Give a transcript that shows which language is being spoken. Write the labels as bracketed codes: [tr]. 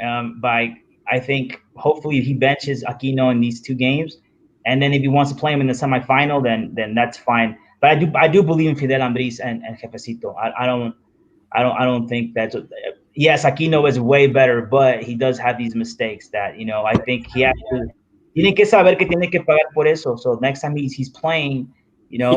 [en] I think hopefully he benches Aquino in these two games, and then if he wants to play him in the semifinal, then that's fine. But I do believe in Fidel Ambriz and Jefecito. I don't think that's yes, Aquino is way better, but he does have these mistakes that, you know, I think he has to. [es] Tiene que saber que tiene que pagar por eso. [en] So next time he's playing, you know,